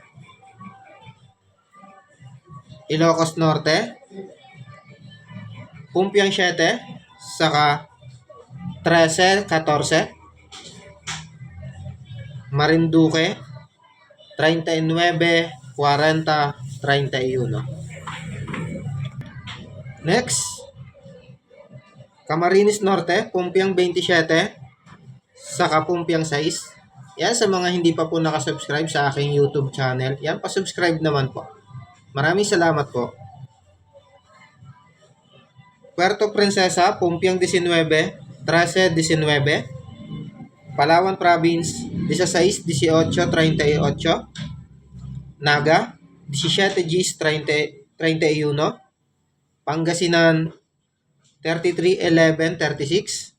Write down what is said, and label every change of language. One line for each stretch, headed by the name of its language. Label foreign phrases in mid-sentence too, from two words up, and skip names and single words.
Filipino: Ilocos Norte, Pumpiang 7, saka 13-14. Marinduque, 39-40-31. Next, Camarines Norte, Pumpiang 27, saka Pumpiang 6. Yan, sa mga hindi pa po nakasubscribe sa aking YouTube channel, yan, pasubscribe naman po. Maraming salamat po. Puerto Princesa, Pumpiang 19, 13-19. Palawan Province, 16-18-38. Naga, 17-30-31. Pangasinan, 33-11-36.